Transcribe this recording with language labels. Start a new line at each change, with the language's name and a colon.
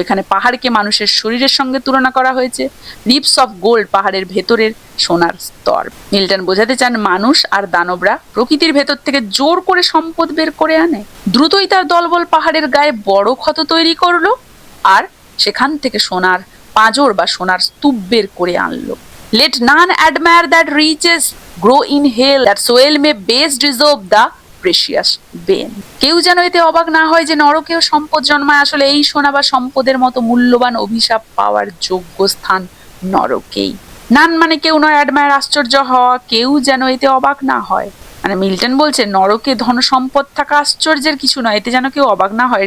Bangla: এখানে পাহাড়কে মানুষের শরীরের সঙ্গে তুলনা করা হয়েছে। রিবস অফ গোল্ড পাহাড়ের ভেতরের সোনার স্তর। মিল্টন বোঝাতে চান মানুষ আর দানবরা প্রকৃতির ভেতর থেকে জোর করে সম্পদ বের করে আনে। দ্রুতই তার দলবল পাহাড়ের গায়ে বড় ক্ষত তৈরি করলো আর সেখান থেকে সোনার পাঁজর বা সোনার স্তূপ বের করে আনলো।
English: Let none admire that riches grow in hell, that soil may best deserve the precious bane.
Bangla: কেউ যেন এতে অবাক না হয় যে নরকেও সম্পদ জন্মায়। আসলে এই সোনা বা সম্পদের মতো মূল্যবান অভিশাপ পাওয়ার যোগ্য স্থান নরকেই। নান মানে কেউ নয়, অ্যাডমায়ার আশ্চর্য হওয়া, কেউ যেন এতে অবাক না হয়। মানে মিল্টন বলছে নরকে ধন সম্পদ থাকা আশ্চর্যের কিছু নয়, এতে যেন কেউ অবাক না হয়।